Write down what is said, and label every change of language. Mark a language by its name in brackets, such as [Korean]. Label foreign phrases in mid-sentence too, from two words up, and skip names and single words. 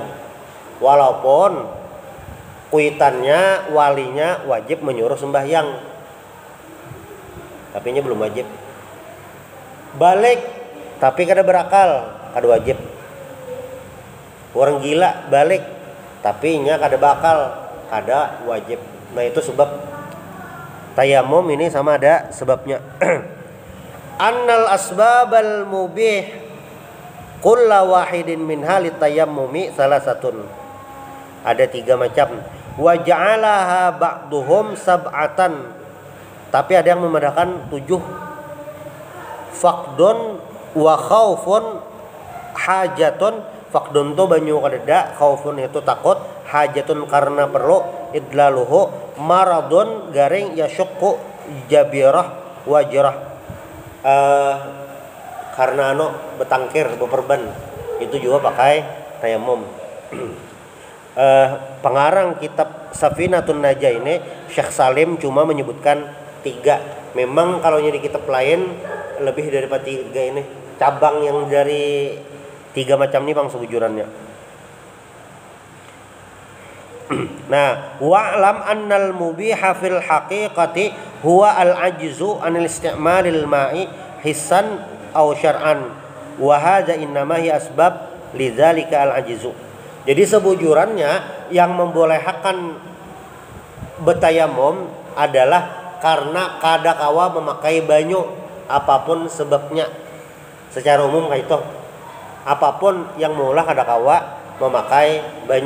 [Banjar] Walaupun kuitannya, walinya wajib menyuruh sembahyang, tapi nya belum wajib. Balik tapi kada berakal, kada wajib. Orang gila balik tapi nya kada bakal, kada wajib. Nah itu sebab tayamum ini sama ada sebabnya. [Arabic] أن الأسباب المبيح كل واحد من حالة التيمم [Banjar] salah satun. Ada 3 macam. [Arabic] وجعلها بعضهم سبعة. [Banjar] Tapi ada yang membedakan 7. [Arabic] فقد وخوف حاجة. [Banjar] Faqdun tu banyu kadeda, khaufun itu takut, hajatun karena perlu, [Arabic] إضلاله مرض [Banjar] garing [Arabic] يشك جبيرة وجرح. [Banjar] Karena betangkir beperban itu juga pakai tayamum. Pengarang kitab Safinatun Najah ini Syekh Salim cuma menyebutkan 3. Memang kalau di kitab lain lebih daripada 3 ini. Cabang yang dari 3 macam ini bang sebujurannya. Nah, [Arabic] واعلم أن المبيح في الحقيقة هو العجز عن استعمال الماء حسا أو شرعا وهذا إنما هي أسباب لذلك العجز. [Banjar] Jadi sebujurannya yang membolehkan bertayamum adalah karena kada kawa memakai banyu, apapun sebabnya. Secara umum kayak itu. Apapun yang mula kada kawa memakai banyu.